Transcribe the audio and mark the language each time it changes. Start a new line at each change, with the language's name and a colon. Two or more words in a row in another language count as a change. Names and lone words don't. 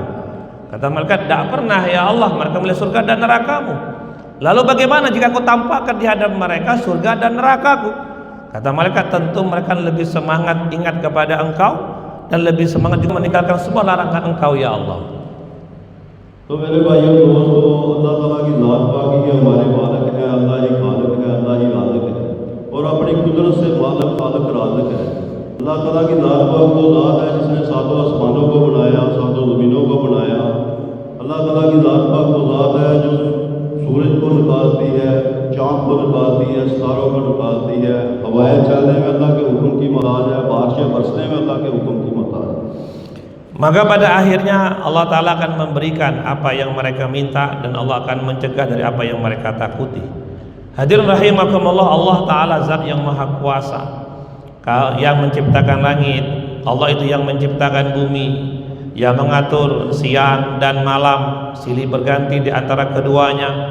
Indonesian: Kata malaikat, tidak pernah
Arabic: يا الله,
Indonesian: mereka melihat surga dan nerakamu. Lalu bagaimana jika aku tampakkan di hadapan mereka surga dan nerakaku? Kata malaikat, tentu mereka lebih semangat ingat kepada engkau dan lebih semangat juga meninggalkan semua larangan Engkau
Arabic: يا الله.
Hindi: तो मेरे भाइयों दोस्तों, अल्लाह ताला की ज़ात पाक ही हमारे मालिक है, अल्लाह ही खालिक है, अल्लाह ही राज़िक है और अपनी कुदरत से मालिक खालिक राज़िक है। अल्लाह ताला की ज़ात पाक वो ज़ात है जिसने सातों आसमानों को बनाया, सातों ज़मीनों को बनाया। अल्लाह ताला की ज़ात पाक वो ज़ात है जो सूरज को निकालती है, चाँद को निकालती है, सितारों को निकालती है। हवाएं चलने में अल्लाह के हुक्म की मोहताज है, बारिशें बरसने में अल्लाह के हुक्म की मोहताज है।
Indonesian: Maka pada akhirnya Allah Ta'ala akan memberikan apa yang mereka minta, dan Allah akan mencegah dari apa yang mereka takuti. Hadirin rahimakumullah, Allah Ta'ala zat yang maha kuasa, yang menciptakan langit. Allah itu yang menciptakan bumi, yang mengatur siang dan malam, silih berganti di antara keduanya.